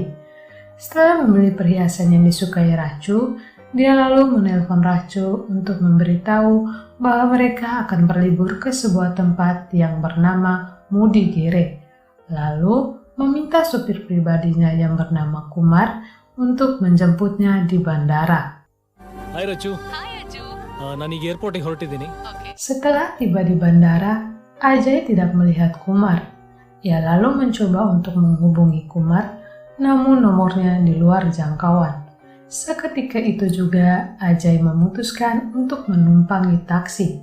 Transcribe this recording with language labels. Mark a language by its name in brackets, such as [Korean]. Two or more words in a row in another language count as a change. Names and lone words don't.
[Indonesian] Setelah membeli perhiasan yang disukai Racu, dia lalu menelpon Racu untuk memberitahu bahwa mereka akan berlibur ke sebuah tempat yang bernama Mudigere. Lalu meminta supir pribadinya yang bernama Kumar untuk menjemputnya di bandara. Hai Rachu. Hai Aju. [Kannada] ನಾನು ಈಗ ಏರ್ಪೋರ್ಟಿಗೆ ಹೊರಟಿದ್ದೀನಿ. [Indonesian] Setelah tiba di bandara, Ajay tidak melihat Kumar. Ia lalu mencoba untuk menghubungi Kumar, namun nomornya di luar jangkauan. Seketika itu juga Ajay memutuskan untuk menumpangi taksi.